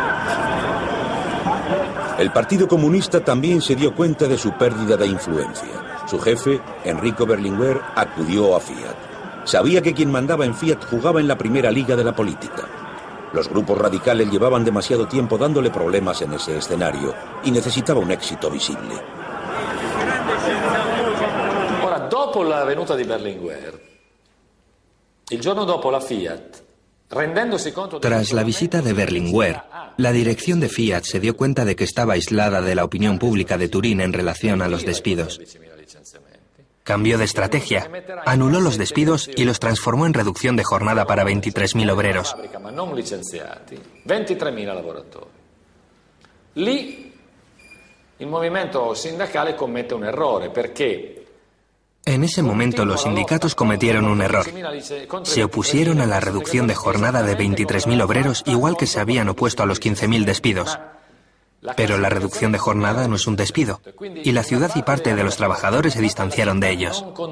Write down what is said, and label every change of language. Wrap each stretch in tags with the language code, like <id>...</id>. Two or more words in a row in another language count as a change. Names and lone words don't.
<es>El Partido Comunista también se dio cuenta de su pérdida de influencia. Su jefe, Enrico Berlinguer, acudió a Fiat. Sabía que quien mandaba en Fiat jugaba en la primera liga de la política. Los grupos radicales llevaban demasiado tiempo dándole problemas en ese escenario y necesitaba un éxito visible.</es> <it>Ora, dopo la venuta di Berlinguer, il giorno dopo la Fiat, rendendosi conto...</it> <es>Tras la visita de Berlinguer, la dirección de Fiat se dio cuenta de que estaba aislada de la opinión pública de Turín en relación a los despidos. Cambió de estrategia, anuló los despidos y los transformó en reducción de jornada para 23.000 obreros.</es> <it>23.000 lavoratori. Lì il movimento sindacale commette un errore perché</it> <es>en ese momento los sindicatos cometieron un error. Se opusieron a la reducción de jornada de 23.000 obreros igual que se habían opuesto a los 15.000 despidos. Pero la reducción de jornada no es un despido, y la ciudad y parte de los trabajadores se distanciaron de ellos.</es>